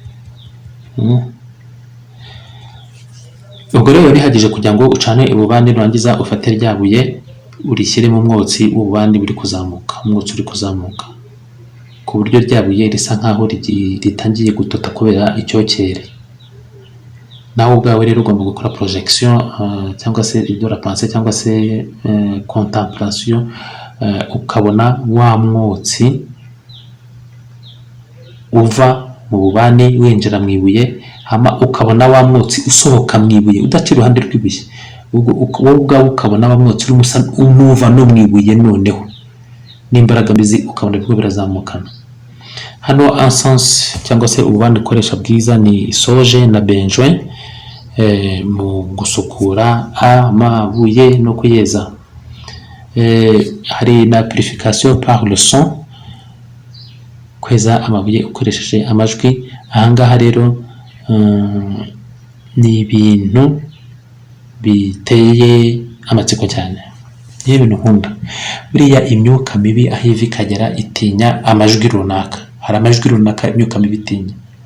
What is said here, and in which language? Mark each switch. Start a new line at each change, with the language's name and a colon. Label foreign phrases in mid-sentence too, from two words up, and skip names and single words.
Kinyarwanda: Ubwo rero bihagije kugira ngo ucane ububani, nurangiza ufate rya buye urishyire mu mwotsi w'ububani uri kuzamuka, ku buryo rya buye risa nkaho ritangiye gutota kubera icyokere. Nawe ubwawe rero ugomba gukora projection cyangwa se
French: de la pensée
Kinyarwanda: cyangwa se contemplation, ukabona wa mwotsi uva mu bubani winjira mu ibuye, hama ukabona wa mwotsi usohoka mu ibuye udaca iruhande rw'ibuye, wowe ubwawe ukabona wa mwotsi urimo usa n'uva no mu ibuye, noneho n'imbaraga mbizi ukabona birimo birazamukana. Hano encens cyangwa se ububani ukoresha bwiza ni soje na benjoin mu gusukura amabuye no kuyeza. Hari na
French: purification par le son,
Kinyarwanda: kweza amabuye ukoresheje amajwi. Ahangaha rero ni ibintu biteye amatsiko cyane, ni ibintu nkunda. Buriya imyuka mibi aho iva ikagera itinya amajwi runaka, hari amajwi runaka imyuka mibi itinya.